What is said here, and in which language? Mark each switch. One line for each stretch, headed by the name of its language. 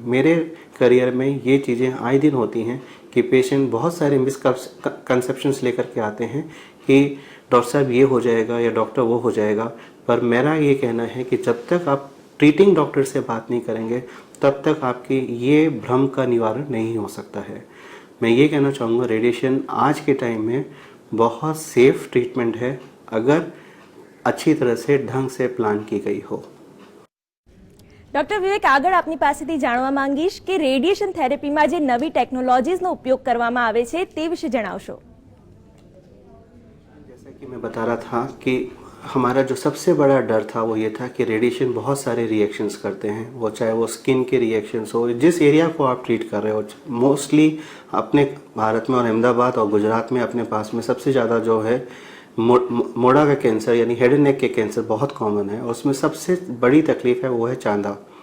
Hindi: मेरे करियर में ये चीज़ें आए दिन होती हैं कि पेशेंट बहुत सारे मिसकंसेप्शंस लेकर के आते हैं कि डॉक्टर साहब ये हो जाएगा या डॉक्टर वो हो जाएगा, पर मेरा ये कहना है कि जब तक आप ट्रीटिंग डॉक्टर से बात नहीं करेंगे तब तक आपकी ये भ्रम का निवारण नहीं हो सकता है। मैं ये कहना चाहूँगा रेडिएशन आज के टाइम में बहुत सेफ ट्रीटमेंट है अगर अच्छी तरह से ढंग से प्लान की गई हो।
Gujarati: डॉक्टर विवेक, આગળ આપની પાસેથી જાણવા માંગીશ કે રેડિયેશન થેરેપીમાં જે નવી ટેકનોલોજીઝનો ઉપયોગ કરવામાં આવે છે તે વિશે જણાવશો।
Hindi: जैसा कि मैं बता रहा था कि हमारा जो सबसे बड़ा डर था वो ये था कि रेडिएशन बहुत सारे रिएक्शंस करते हैं, वो चाहे वो स्किन के रिएक्शंस हो, जिस एरिया को आप ट्रीट कर रहे हो। मोस्टली अपने भारत में और अहमदाबाद और गुजरात में अपने पास में सबसे ज़्यादा जो है मोड़ा का कैंसर यानी हेड एंड नेक के कैंसर बहुत कॉमन है और उसमें सबसे बड़ी तकलीफ़ है वो है चांदा।